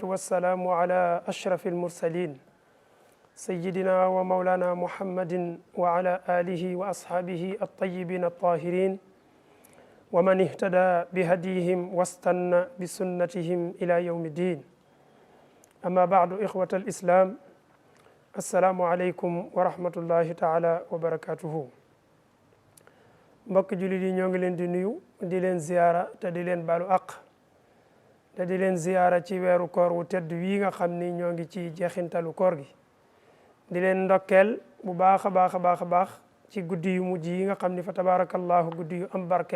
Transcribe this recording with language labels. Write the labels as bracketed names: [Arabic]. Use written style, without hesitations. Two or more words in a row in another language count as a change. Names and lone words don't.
[Arabic] والسلام على أشرف المرسلين سيدنا ومولانا محمد وعلى آله وأصحابه الطيبين الطاهرين ومن اهتدى بهديهم واستنى بسنتهم إلى يوم الدين أما بعد إخوة الإسلام السلام عليكم ورحمة الله تعالى وبركاته [Wolof] mbokk jullit yi ñoo ngi leen di nuyu di leen ziyaara te di leen baalu àq te di leen ziyaara ci weeru koor wu tedd wii nga xam ni ñoo ngi ci jeexintalu koor gi di leen ndokkeel bu baax a baax ci guddi yu mujj yi nga xam ni [Arabic] فتبارك الله [Wolof] guddi yu am barke